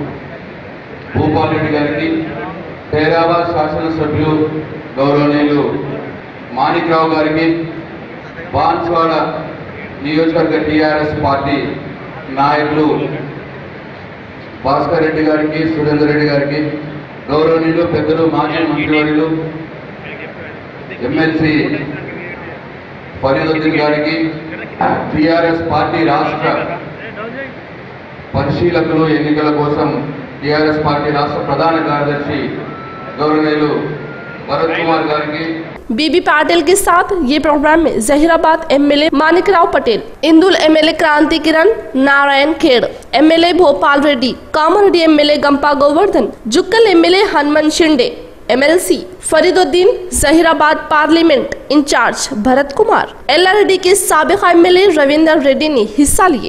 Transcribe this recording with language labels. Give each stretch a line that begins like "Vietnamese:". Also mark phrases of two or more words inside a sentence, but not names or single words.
Telugu: భూపాల్ రెడ్డి గారికి, హైదరాబాద్ శాసనసభ్యులు గౌరవనీయులు మాణిక్రావు గారికి, బాన్స్వాడ నియోజకవర్గ టీఆర్ఎస్ పార్టీ నాయకులు భాస్కర్ రెడ్డి గారికి, సురేందర్ రెడ్డి గారికి, గౌరవనీయులు పెద్దలు మాజీ మంత్రివర్యులు ఎమ్మెల్సీ ఫరీదుద్దీన్ గారికి, టీఆర్ఎస్ పార్టీ రాష్ట్ర పరిశీలకులు ఎన్నికల కోసం టీఆర్ఎస్ పార్టీ రాష్ట్ర ప్రధాన కార్యదర్శి గౌరవనీయులు భరత్ కుమార్ గారికి।
Hindi: बीबी पाटिल के साथ ये प्रोग्राम में जहीराबाद एमएलए मानिकराव पटेल, इंदुल एमएलए क्रांति किरण, नारायण खेड़ एमएलए भोपाल रेड्डी, कामारेड्डी एमएलए गंपा गोवर्धन, जुक्कल एमएलए हनुमान शिंदे, एमएलसी फरीदुद्दीन, जहीराबाद पार्लियामेंट इंचार्ज भरत कुमार, एलआरडी के साबिक एमएलए रविंदर रेड्डी ने हिस्सा लिए।